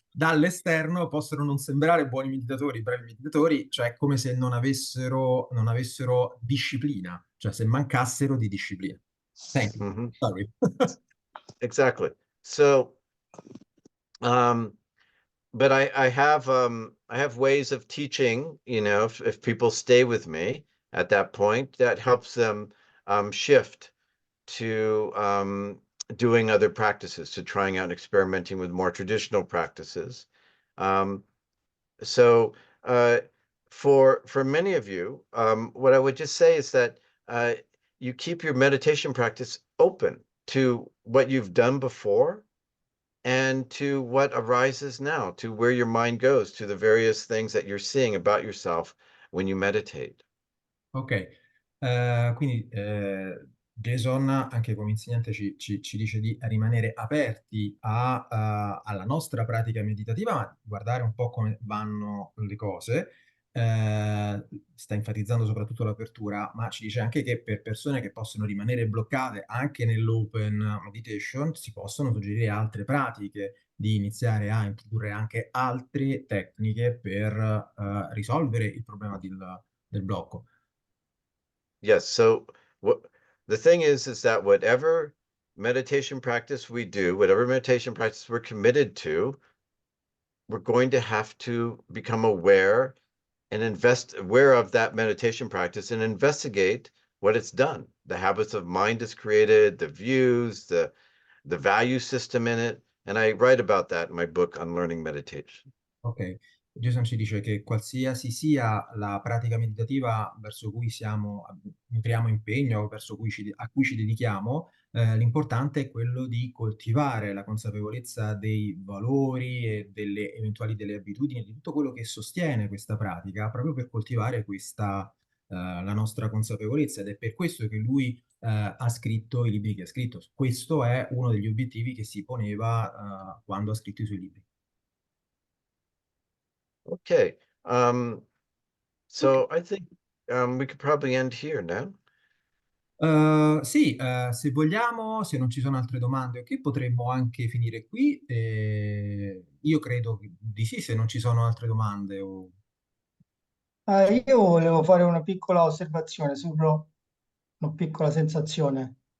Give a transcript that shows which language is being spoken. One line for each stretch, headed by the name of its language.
Italian: Dall'esterno possono non sembrare buoni meditatori, bravi meditatori, cioè come se non avessero disciplina, cioè se mancassero di disciplina.
English: Thank you. Mhm. Sorry. Exactly. So, but I have ways of teaching, if people stay with me at that point, that helps them shift to doing other practices, to trying out and experimenting with more traditional practices. So for many of you, what I would just say is that you keep your meditation practice open to what you've done before and to what arises now, to where your mind goes, to the various things that you're seeing about yourself when you meditate.
Italian: Ok, quindi Jason, anche come insegnante, ci dice di rimanere aperti alla nostra pratica meditativa, ma guardare un po' come vanno le cose. Sta enfatizzando soprattutto l'apertura, ma ci dice anche che per persone che possono rimanere bloccate anche nell'open meditation, si possono suggerire altre pratiche, di iniziare a introdurre anche altre tecniche per risolvere il problema del blocco.
English: Yes. So what the thing is that whatever meditation practice we do, whatever meditation practice we're committed to, we're going to have to become aware and aware of that meditation practice and investigate what it's done, the habits of mind it's created, the views, the value system in it. And I write about that in my book, Unlearning Meditation.
Italian: Ok, Jason ci dice che qualsiasi sia la pratica meditativa verso cui nutriamo impegno, a cui ci dedichiamo, l'importante è quello di coltivare la consapevolezza dei valori e delle abitudini, di tutto quello che sostiene questa pratica, proprio per coltivare la nostra consapevolezza. Ed è per questo che lui ha scritto i libri che ha scritto. Questo è uno degli obiettivi che si poneva quando ha scritto i suoi libri.
English: Okay. So I think we could probably end here now.
Italian: Sì, se vogliamo, se non ci sono altre domande, ok, potremmo anche finire qui. Io credo di sì, se non ci sono altre domande. Io volevo fare una piccola osservazione una piccola sensazione.